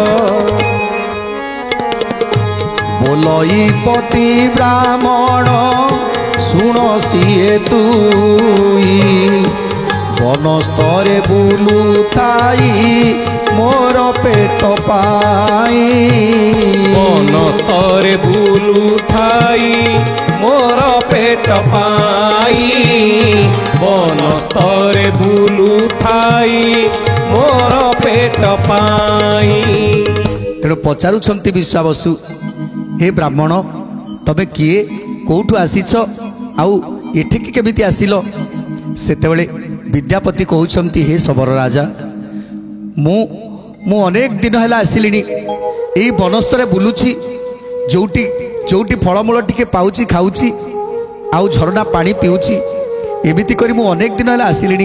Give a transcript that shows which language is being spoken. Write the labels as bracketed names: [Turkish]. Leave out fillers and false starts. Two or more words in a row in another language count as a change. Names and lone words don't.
[Odia] ବୋଲଇ ପତି ବ୍ରାହ୍ମଣ ଶୁଣ ସିଏ ତୁଇ ବନସ୍ତରେ ବୁଲୁ ଥାଇ ମୋର ପେଟ ପାଇ। ବନସ୍ତରେ ବୁଲୁ ଥାଇ ମୋର ପେଟ ପାଇ, ବନସ୍ତରେ ବୁଲୁ ଥାଇ ମୋର ପେଟ ପାଇ। तेणु ପଚାରୁଛନ୍ତି ବିଶ୍ୱାବସୁ, ହେ ବ୍ରାହ୍ମଣ, ତମେ କିଏ, କେଉଁଠୁ ଆସିଛ, ଆଉ ଏଠିକି କେମିତି ଆସିଲ? ସେତେବେଳେ ବିଦ୍ୟାପତି କହୁଛନ୍ତି, ହେ ଶବର ରାଜା, ମୁଁ ଅନେକ ଦିନ ହେଲା ଆସିଲିଣି, ଏଇ ବନସ୍ତରେ ବୁଲୁଛି, ଯୋଉଠି ଫଳମୂଳ ଟିକେ ପାଉଛି ଖାଉଛି, ଆଉ ଝରଣା ପାଣି ପିଉଛି, ଏମିତି କରି ମୁଁ ଅନେକ ଦିନ ହେଲା ଆସିଲିଣି।